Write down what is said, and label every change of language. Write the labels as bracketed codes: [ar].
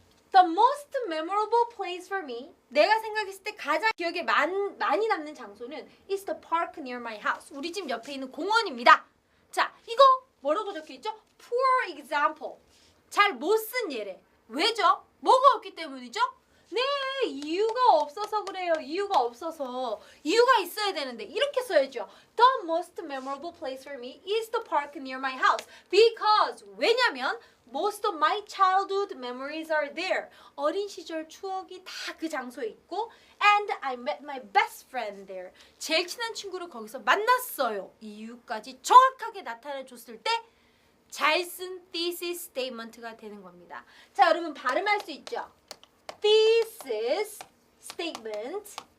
[en] The most memorable place for me, 내가 생각했을 때 가장 기억에 많이 남는 장소는 is the park near my house. [ko] 우리 집 옆에 있는 공원입니다. 자, 이거 뭐라고 적혀있죠? Poor example. 잘 못 쓴 예래. 왜죠? 뭐가 없기 때문이죠? 네, 이유가 없어서 그래요. 이유가 없어서. 이유가 있어야 되는데 이렇게 써야죠. [en] The most memorable place for me is the park near my house. Because, 왜냐면 most of my childhood memories are there. 어린 시절 추억이 다 그 장소에 있고 and I met my best friend there. [ko] 제일 친한 친구를 거기서 만났어요. 이유까지 정확하게 나타내줬을 때 잘 쓴 thesis statement가 되는 겁니다. 자, 여러분 발음할 수 있죠? thesis statement.